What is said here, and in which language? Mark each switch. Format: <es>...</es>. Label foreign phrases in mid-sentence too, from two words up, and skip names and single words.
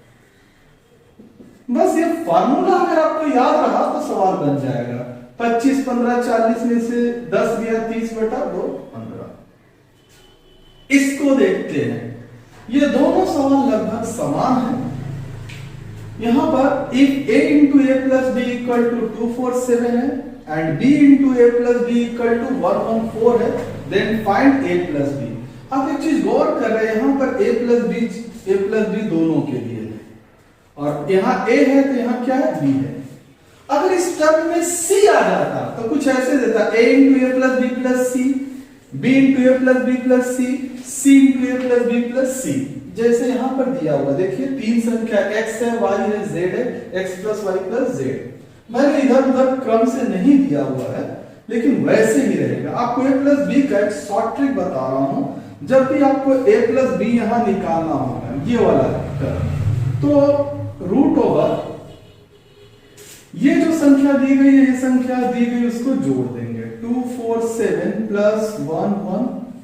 <hi>बस ये फार्मूला अगर आपको याद रहा तो सवाल बन जाएगा। 25 15 40 में से 10 गया 30/2 15। इसको देखते हैं, ये दोनों सवाल लगभग समान हैं। यहां पर</hi> <en>if a into a plus b equal to 247 है and b into a plus b equal to 114 है, then find a plus b।</en> <hi>आप एक चीज गौर कर रहे हैं, यहां पर</hi> <en>a plus b</en> <hi>दोनों के लिए है और यहां a है तो यहां क्या है b है। अगर इस टर्म में c आ जाता तो कुछ ऐसे देता</hi> <en>a into a plus b plus c,</en> <hi>b into a plus b plus c, c into a plus b plus c। जैसे यहां पर दिया हुआ देखिए तीन संख्या x है, y है, z है,</hi> <en>x plus y plus z.</en> <hi>मैंने इधर उधर क्रम से नहीं दिया हुआ है लेकिन वैसे ही रहेगा। आपको</hi> <en>a plus b</en> <hi>का एक</hi> <en>short trick</en> <hi>बता रहा हूं। जब भी आपको</hi> <en>a plus b</en> <hi>यहां निकालना होगा ये वाला टर्म, तो</hi> <en>root over</en> <hi>ये जो संख्या दी गई है, ये संख्या दी गई उसको जोड़ देंगे</hi> <en>247 plus 114.</en>